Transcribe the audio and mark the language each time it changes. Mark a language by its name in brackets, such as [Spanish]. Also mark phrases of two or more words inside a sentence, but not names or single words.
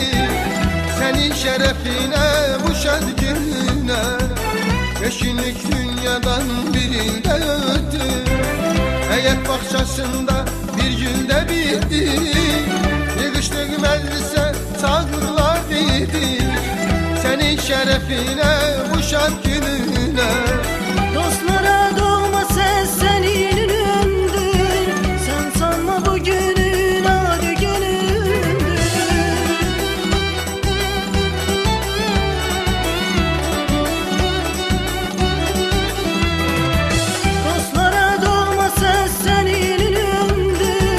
[Azerbaijani] Sənin şərəfinə bu şad gününə 5 günlük dünyadan birində ötdü. Həyat bağçasında bir güldə bitdi, yığışdıq məclisə çağırlar dedi. Sənin şərəfinə bu şad gününə [Turkish] Dostlara doğma ses senin ünündür. Sen sanma bugünün adı günündür. Dostlara doğma ses senin ünündür.